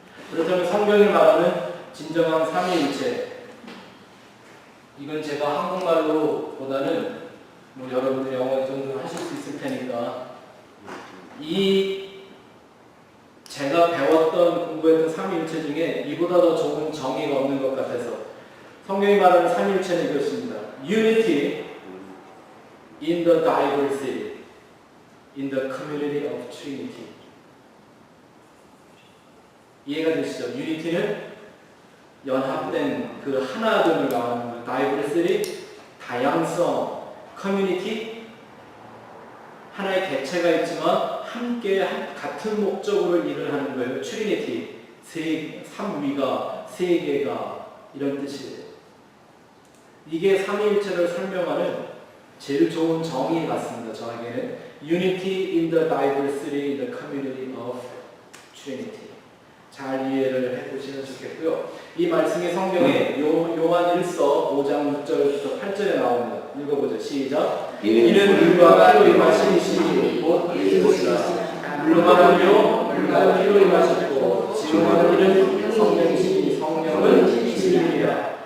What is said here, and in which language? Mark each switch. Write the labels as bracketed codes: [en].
[ko] 그렇다면 성경이 말하는 진정한 삼위일체, 이건 제가 한국말로 보다는 뭐 여러분들 영어 정도 하실 수 있을 테니까 제가 배웠던 공부했던 삼위일체 중에 이보다 더 좋은 정의가 없는 것 같아서 성경이 말하는 삼위일체는 이것입니다. [en] Unity in the diversity, in the community of Trinity. [ko] 이해가 되시죠? Unity는 연합된 그 하나됨을 말하는 거예요. Diversity, 다양성, Community, 하나의 개체가 있지만 함께 같은 목적으로 일을 하는 거예요. Trinity, 삼위가, 세계가 이런 뜻이에요. 이게 삼위일체를 설명하는 제일 좋은 정의 같습니다. 저에게는 [en] Unity in the diversity, in the community of Trinity. [ko] 잘 이해를 해보시면 좋겠고요. 이 말씀이 성경에 요한 1서 5장 6절부터 8절에 나옵니다. 읽어보죠. 시작. 이는 물과 피로 임하신 이시니 곧 그리스도시라. 물로만 물과 피로 임하셨고 증거하는 이는 성령이시니 성령은 진리니라.